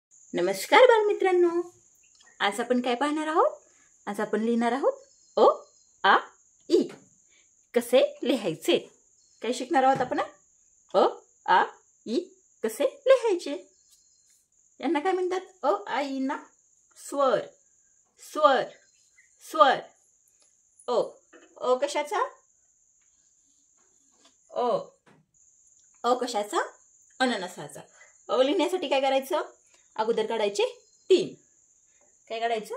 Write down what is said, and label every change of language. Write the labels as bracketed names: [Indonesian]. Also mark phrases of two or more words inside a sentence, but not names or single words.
[Marathi] नमस्कार बालमित्रांनो, आज आपण काय पाहणार आहोत? आज आपण लिहिणार आहोत अ आ इ. कसे लिहायचे काय शिकणार आहोत आपण. अ आ इ कसे लिहायचे. यांना काय म्हणतात? अ आ इ ना स्वर. स्वर स्वर. अ अ कशाचा? अ अ कशाचा? अननसाचा. अ लिहिण्यासाठी काय करायचं? अगोदर काढायचे 3. काय काढायचं?